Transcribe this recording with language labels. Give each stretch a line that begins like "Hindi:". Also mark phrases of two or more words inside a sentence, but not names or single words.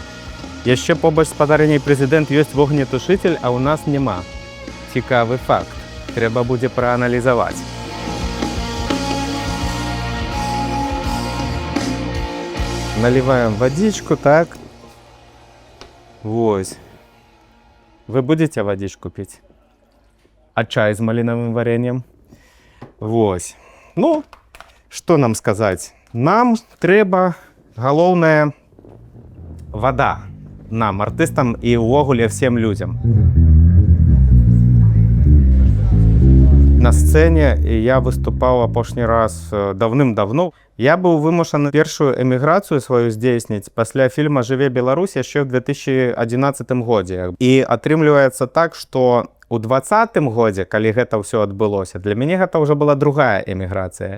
Belarusian: Яшчэ побач з спадарыняй прэзідэнт ёсць вогнетушитель, а ў нас няма. Цікавы факт. Трэба будзе прааналізаваць.
Russian: Наливаем водичку, так. Вось. Вы будете водичку пить? А чай с малиновым вареньем? Вось. Ну, что нам сказать?
Belarusian: Нам трэба, галоўнае, вода. Нам, артыстам і ўвогуле
Russian: всем людям.
Belarusian: На сцэне я выступаў апошні раз даўным-давно. Я быў вымушаны першую эміграцыю сваю здзейсніць пасля фільма «Жыве Беларусь» яшчэ ў 2011 годзе. І атрымліваецца так, што у 2020 годзе, калі гэта ўсё адбылося, для мяне гэта ўжо была другая эміграцыя.